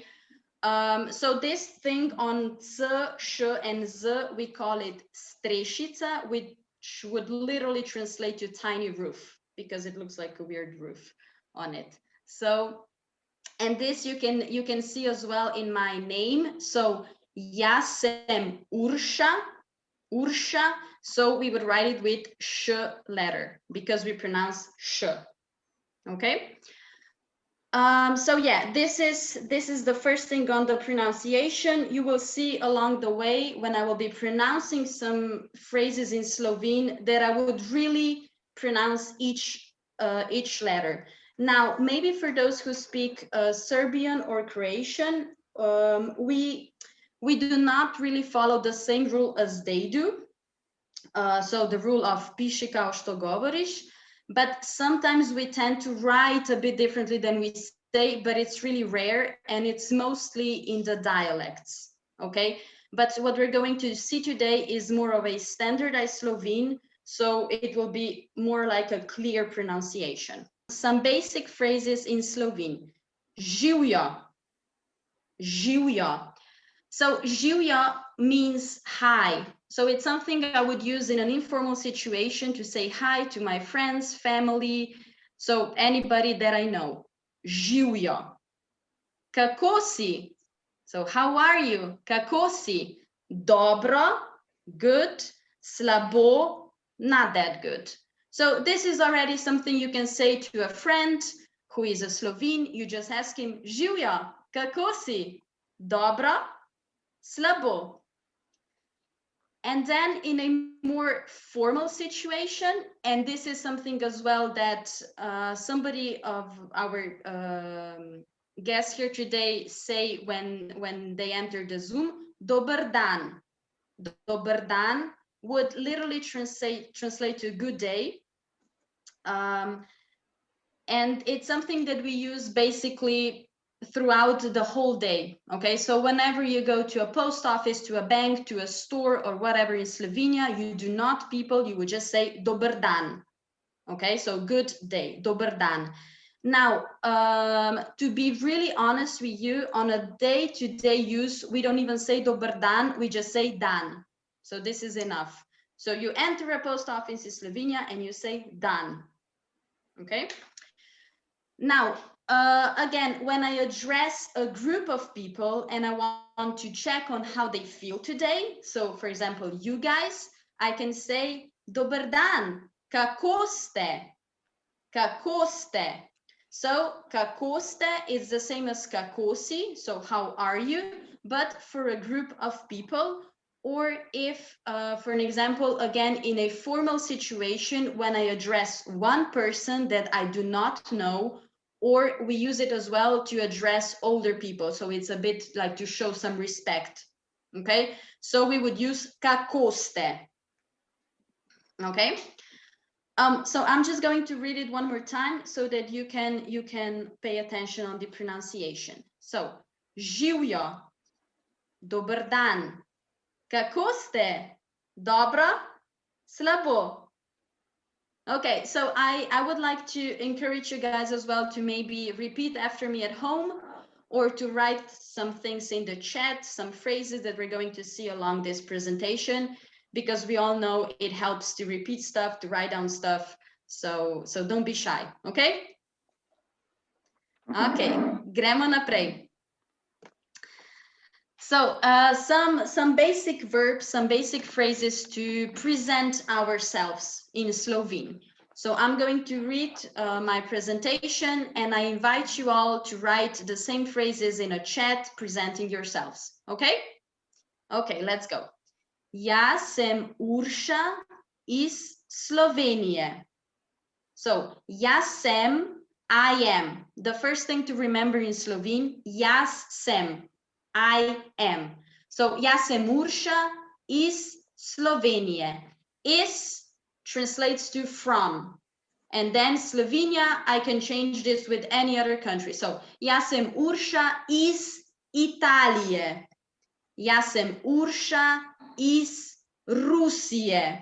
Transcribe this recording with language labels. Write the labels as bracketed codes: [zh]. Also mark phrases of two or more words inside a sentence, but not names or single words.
[en] So this thing on C, Sh, and Z, we call it strešica, which would literally translate to tiny roof, because it looks like a weird roof on it. So, and this you can see as well in my name. [sl] So ja sem Urška. [en] So we would write it with sh letter because we pronounce sh. Okay. So yeah, this is the first thing on the pronunciation. You will see along the way when I will be pronouncing some phrases in Slovene that I would really pronounce each letter. Now, maybe for those who speak Serbian or Croatian, we do not really follow the same rule as they do. So the rule of [hr] piši kao što govoriš, [en] but sometimes we tend to write a bit differently than we say, but it's really rare and it's mostly in the dialects, okay? But what we're going to see today is more of a standardized Slovene, so it will be more like a clear pronunciation. Some basic phrases in Slovene. [sl] Živjo, živjo. [en] So živjo means hi. So it's something I would use in an informal situation to say hi to my friends, family, so anybody that I know. [sl] Živjo. Kako si? [en] So how are you? [sl] Kako si? Dobro, [en] good, slabo, not that good. So this is already something you can say to a friend who is a Slovene. You just ask him, [sl] živjo, kako si? Dobro, slabo. [en] And then in a more formal situation, and this is something as well that somebody of our guests here today say when they enter the Zoom, [sl] dober dan. Dober dan [en] would literally translate to good day. And it's something that we use basically throughout the whole day. Okay, so whenever you go to a post office, to a bank, to a store, or whatever in Slovenia, you do not people, you would just say [sl] dober dan. [en] Okay, so good day, [sl] dober dan. [en] Now, to be really honest with you, on a day-to-day use, we don't even say [sl] dober dan, [en] we just say dan. So this is enough. So you enter a post office in Slovenia and you say dan. Okay. Now, again, when I address a group of people and I want to check on how they feel today, so for example, you guys, I can say, [sl] dober dan, kako ste? Kako ste? So, kako ste [en] is the same as [sl] kako si, [en] so how are you? But for a group of people, or if, for an example, again, in a formal situation, when I address one person that I do not know, or we use it as well to address older people. So it's a bit like to show some respect. Okay, so we would use [sl] kako ste. [en] Okay. So I'm just going to read it one more time so that you can pay attention on the pronunciation. So, [sl] živjo, dober dan, kako ste? Dobro, slabo. [en] Okay, so I would like to encourage you guys as well to maybe repeat after me at home or to write some things in the chat, some phrases that we're going to see along this presentation, because we all know it helps to repeat stuff, to write down stuff. So don't be shy, okay? Okay, [sl] gremo naprej. [en] So some basic verbs, some basic phrases to present ourselves in Slovene. So I'm going to read my presentation and I invite you all to write the same phrases in a chat presenting yourselves. Okay? Okay, let's go. [sl] Jaz sem Urša iz Slovenije. So jaz sem, [en] I am. The first thing to remember in Slovene, [sl] jaz sem. [en] I am. [sl] So jaz sem Urša iz Slovenije. [en] Is translates to from. And then Slovenia, I can change this with any other country. [sl] So jaz sem Urša iz Italije. Jaz sem Urša iz Rusije.